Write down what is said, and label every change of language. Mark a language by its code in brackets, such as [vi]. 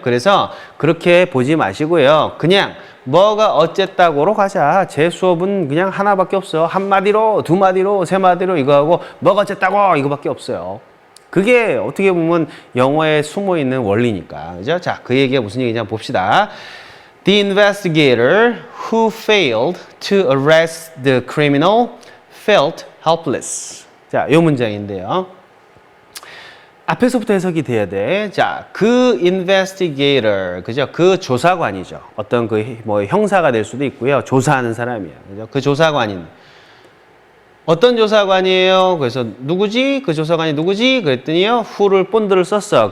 [ko] 그래서 그렇게 보지 마시고요. 그냥 뭐가 어쨌다고로 가자. 제 수업은 그냥 하나밖에 없어. 한 마디로, 두 마디로, 세 마디로 이거 하고 뭐가 어쨌다고 이거밖에 없어요. 그게 어떻게 보면 영어에 숨어있는 원리니까. 그죠? 자, 그 얘기가 무슨 얘기인지 한번 봅시다. [en] The investigator who failed to arrest the criminal felt helpless. [ko] 자, 이 문장인데요. 앞에서부터 해석이 돼야 돼. 자, 그 investigator, 그죠? 그 조사관이죠. 어떤 뭐 형사가 될 수도 있고요. 조사하는 사람이야. 그죠? 그 조사관인. 어떤 조사관이에요? 그래서 누구지? 그 조사관이 누구지? 그랬더니요. who를 본드를 썼어.